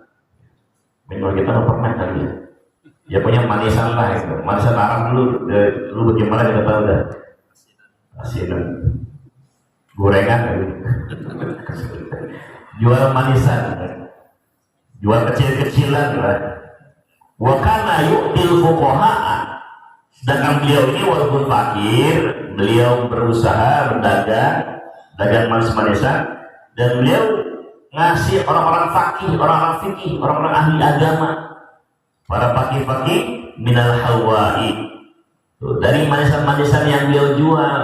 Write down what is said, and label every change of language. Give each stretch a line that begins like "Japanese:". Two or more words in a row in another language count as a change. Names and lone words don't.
Indonesian: Minimal kita nggak pernah kali ya. Ya punya manisan lah itu. Manisan Arab dulu, lu bagaimana kita tahu dah. Asinan, gorengan, jual manisan, jual kecil-kecilan lah.
Arabic: وكان يعطي الفقهاء,
Indonesian: sedangkan beliau ini walaupun fakir, beliau berusaha berdagang, dagang manis-manisan, dan beliau ngasih orang-orang fakih, orang-orang fikih, orang-orang ahli agama, para fakih-fakih
Arabic: من الحلوى,
Indonesian: dari manisan-manisan yang beliau jual.